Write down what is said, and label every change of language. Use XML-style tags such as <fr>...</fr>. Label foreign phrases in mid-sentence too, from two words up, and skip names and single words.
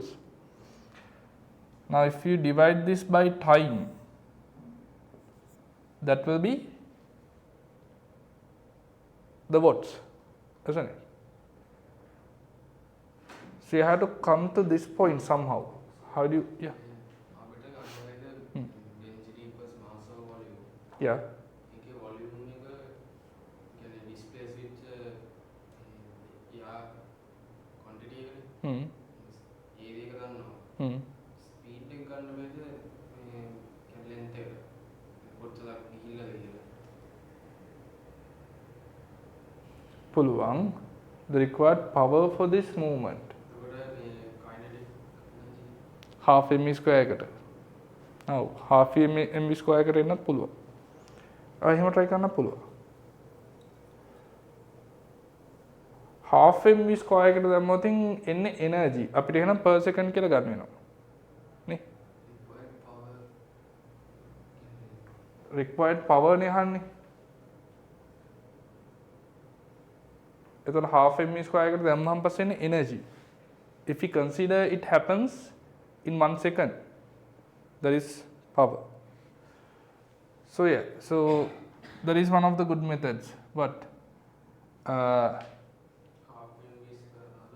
<en>Now if you divide this by time, that will be the watts, isn't it? So you have to come to this point somehow. How do you</en> <si>අපිට ගන්න</si> <en>density equals mass over volume. yeah</en> <si>ඒකේ volume එක කියන්නේ</si> <en>displace with quantity</en> <si>එකනේ. hmm ඒ දෙක ගන්නවා. hmm speed එක ගන්න බැද මේ කියන්නේ length එක. කොච්චරක් ගිහිල්ලාද කියලා.</si> <en>පුළුවන් the required power for this movement</en> <si>ඒකට මේ kinetic</si> <en>half m square</en> <si>එකට. ඔව්</si> <en>half m square</en> <si>එකට එන්නත් පුළුවන්. එහෙම try කරන්නත් පුළුවන්.</si> <en>half m square</en> <si>එකට දැම්මොත් එන්නේ energy අපිට එහෙනම්</si> <en>per second</en> <si>කියලා ගන්න වෙනවා. නේ?</si> <en>required power required power</en> <si>නේ අහන්නේ. එතකොට</si> <en>half m square</en> <si>එකට දැම්මහම පස්සේ එන්නේ energy.</si> <en>If we consider it happens in 1 second, that is power. So yeah, so that is one of the good methods. But half mv කරනවා</en>